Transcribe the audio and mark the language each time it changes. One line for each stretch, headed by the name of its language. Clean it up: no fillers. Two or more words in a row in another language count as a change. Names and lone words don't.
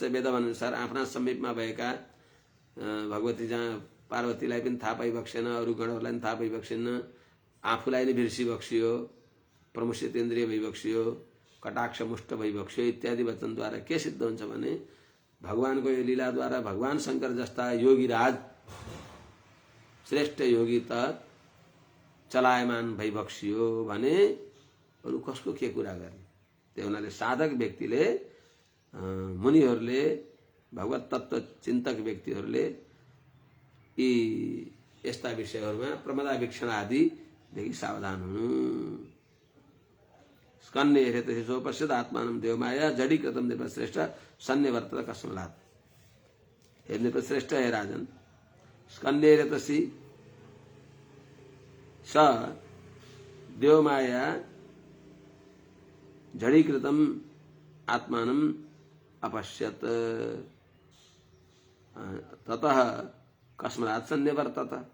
Nepali: वेदअनुसार आफ्ना समीपमा भएका भगवती जहाँ पार्वतीलाई पनि थाहा पाइबक्सेन, अरू गणहरूलाई पनि थाहा पाइबक्सेन, आफूलाई नै बिर्सिबक्सियो, प्रमुषितेन्द्रिय भइबक्सियो, कटाक्ष मुष्ट भइबक्सियो इत्यादि वचनद्वारा के सिद्ध हुन्छ भने भगवानको यो लीलाद्वारा भगवान शङ्कर जस्ता योगीराज श्रेष्ठ योगी त चलायमान भइबक्सियो भने अरू कसको के कुरा गर्ने। त्यो हुनाले साधक व्यक्तिले, मुनिहरूले, भगवत तत्व चिन्तक व्यक्तिहरूले यी यस्ता विषयहरूमा प्रमदावीक्षण आदिदेखि सावधान हुनु।
Sanskrit: स्कन्ने हेरेतसि सोपश्यत आत्मानं देवमाया जडीकृतं नृपश्रेष्ठ सन्निवर्तत कस्मलात्। हे नृपश्रेष्ठ, हे राजन, स्कन्ने हेरेतसि स देवमाया जडीकृतं आत्मानं अपश्यत ततः कस्मलात् सन्निवर्तत।